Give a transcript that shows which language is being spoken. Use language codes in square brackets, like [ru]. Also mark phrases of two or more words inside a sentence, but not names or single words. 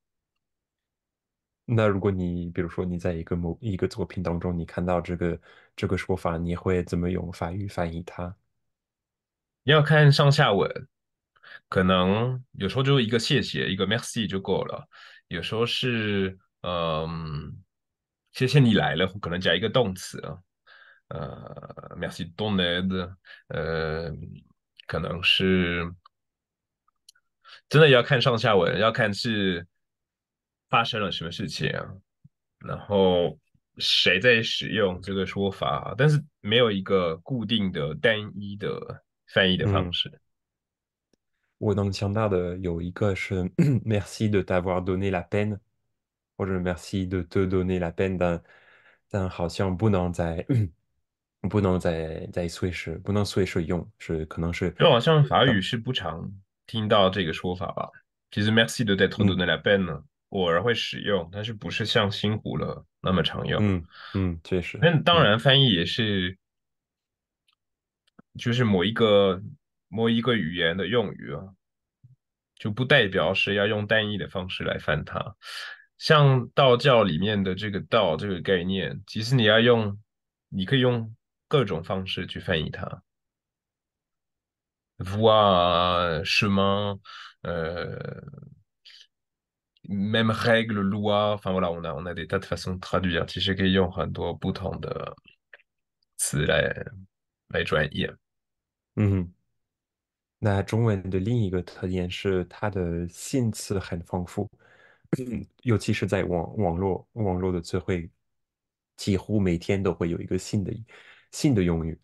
[zh] 那如果你比如说你在某一个作品当中，你看到这个说法，你会怎么用法语翻译它？要看上下文，可能有时候就一个谢谢，一个 merci 就够了，有时候是谢谢你来了，可能加一个动词啊， [fr] merci de ton aide， [zh] 呃，可能是真的要看上下文，要看是发生了什么事情啊，然后谁在使用这个说法，但是没有一个固定的单一的翻译的方嗯。式。我能想到的有一个是 [fr] merci de t'avoir donné la peine， [zh] 或者 [fr] merci de te donner la peine， [zh] 但好像不能在随时用，可能是就好像法语当是不常听到这个说法吧。其实 [fr] merci de t'être [zh] 嗯 [fr] donné la peine [zh] 呢，偶尔会使用，但是不是像辛苦了那么常用。确实那当然，翻译也是就是某一个语言的用语啊，就不代表是要用单一的方式来翻它。像道教里面的这个道这个概念，其实你可以用各种方式去翻译它 ， [fr] voie、chemin，呃même règle、loi，enfin voilà，on a des tas de façons de traduire， [zh] 其实可以用很多不同的词来转译。嗯。那中文的另一个特点是它的新词很丰富，尤其是在网络的词汇，几乎每天都会有一个新的用语。